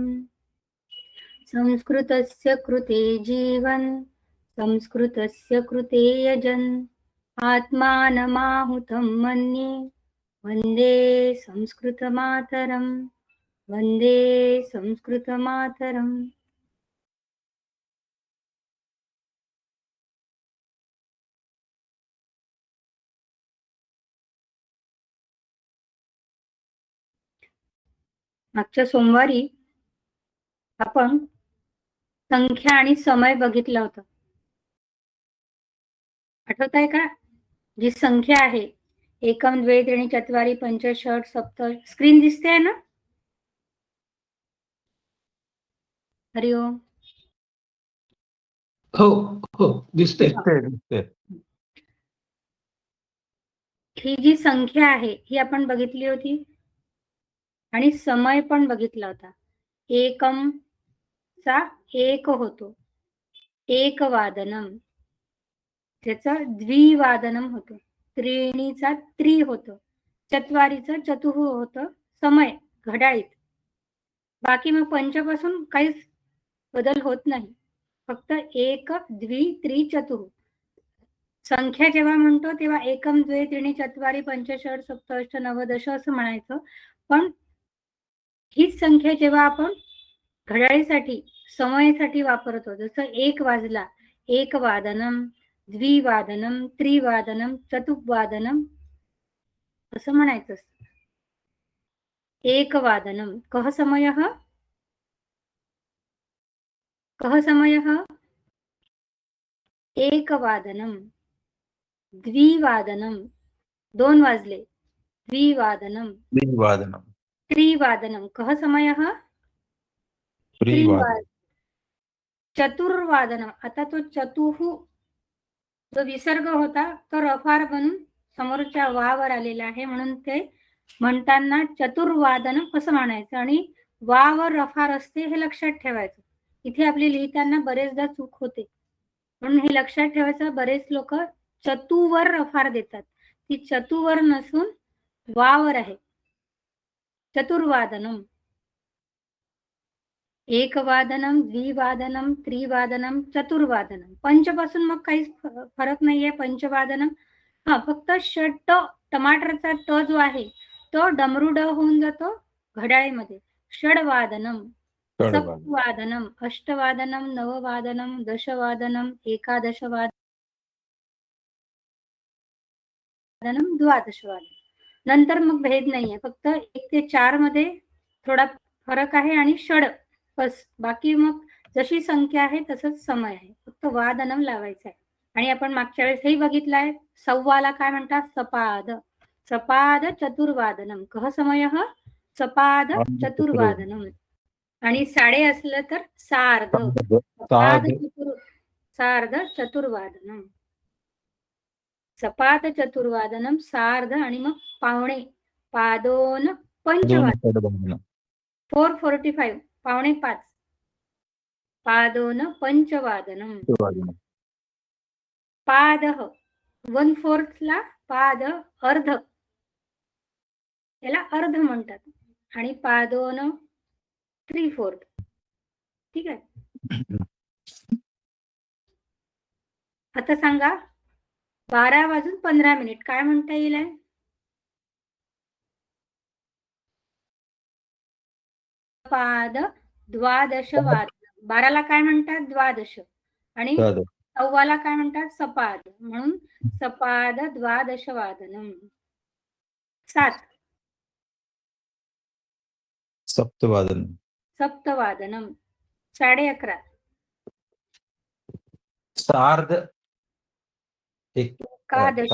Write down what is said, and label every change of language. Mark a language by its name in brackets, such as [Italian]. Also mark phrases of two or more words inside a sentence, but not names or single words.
[Sanskrit] संस्कृतस्य कृते जीवन् संस्कृतस्य कृते यजन् आत्मानमाहुतं मन्ये वन्दे संस्कृतमातरम्. वन्दे संस्कृतमातरम्. [Marathi] मागच्या सोमवारी आपण संख्या आणि समय बघितला होता. आठवत आहे का? जी संख्या आहे [Sanskrit] एकम द्वे त्रीणि चत्वारि पंच षट् सप्त. [Marathi] स्क्रीन दिसते आहे ना? हरिओम. हो हो दिसते. ही जी संख्या आहे ही आपण बघितली होती आणि समय पण बघितला होता. एकम चा एक होतो, [Sanskrit] एक वादनम, [Marathi] त्याचं द्विवादनम होतं. त्रीणीचा त्रि होतं, चत्वारीचं चतुः होतं समय घड्याळीत. बाकी मग पंचपासून काहीच बदल होत नाही. फक्त एक [Sanskrit] द्वि त्रि चतुः. [Marathi] संख्या जेव्हा म्हणतो तेव्हा [Sanskrit] एकम द्वे त्रीणि चत्वारि पंच षट् सप्त अष्ट नव दश [Marathi] असं म्हणायचं. पण हीच संख्या जेव्हा आपण घड्याळीसाठी समयासाठी वापरतो, जसं एक वाजला, [Sanskrit] एक वादनम, द्विवादनम, त्रिवादनम, चतुर्वादनम [Marathi] असं म्हणायचं असतं. [Sanskrit] एक वादनम कः समयः? कः समयः? एक वादनम. द्विवादनम [Marathi] 2 वाजले, [Sanskrit] द्विवादनम. त्रिवादनम कः समयः? त्रिवादनम. चतुर्वादनम. [Marathi] आता तो चतुः जो विसर्ग होता तो रफार बनून समोरच्या वावर आलेला आहे, म्हणून ते म्हणताना चतुर्वादनम असं म्हणायचं आणि वावर रफार असते हे लक्षात ठेवायचं. इथे आपली लिहिताना बरेचदा चूक होते, म्हणून हे लक्षात ठेवायचं. बरेच लोक चतुवर रफार देतात, ती चतुवर नसून वावर आहे. [Sanskrit] चतुर्वादनम. एकवादनम, द्विवादनम, त्रिवादनम, चतुर्वादनम. [Marathi] पंचपासून मग काहीच फरक नाहीये. पंचवादनम फक्त षट, टमाटरचा ट जो आहे तो डमरू ड होऊन जातो घड्याळीमध्ये. [Sanskrit] षडवादनम, सप्तवादनम, अष्टवादनम, नववादनम, दशवादनम, एकादशवादनम, द्वादशवादनम. [Marathi] नंतर मग भेद नाहीये, फक्त 1 ते 4 मध्ये थोडा फरक आहे आणि षड बस. बाकी मग जशी संख्या आहे तसंच समय आहे, फक्त वादनम लावायचं आहे. आणि आपण मागच्या वेळेस हे बघितलंय, सव्वाला काय म्हणतात? [Sanskrit] सपाद. सपाद चतुर्वादनम कः समयः? सपाद चतुर्वादनम. [Marathi] आणि साडे असलं तर सार्ध. [Sanskrit] सार्ध चतुर्वादनम. सपाद चतुर्वादनम, [Marathi] सार्ध आणि मग पावणे, [Sanskrit] पादोन पंचवादनम. [Marathi] 4:45 पावणे 5. [Sanskrit] पादोन पंचवादनम. [Marathi] पादः 1/4 ला पाद अर्ध, याला अर्ध म्हणतात. आणि पादोन 3/4. ठीक आहे. आता सांगा 12:15 काय म्हणता येईल आहे? [Sanskrit] सपाद द्वादश वादनम. [Marathi] 12ला काय म्हणतात? द्वादश. आणि [Sanskrit] द्वादश. [Marathi] 14ला काय म्हणतात? सपाद. म्हणून [Sanskrit] सपाद द्वादश वादनम. [Marathi] 7 [Sanskrit] सप्तवादन. सप्तवादनम. 11:30 सार्ध एकादश.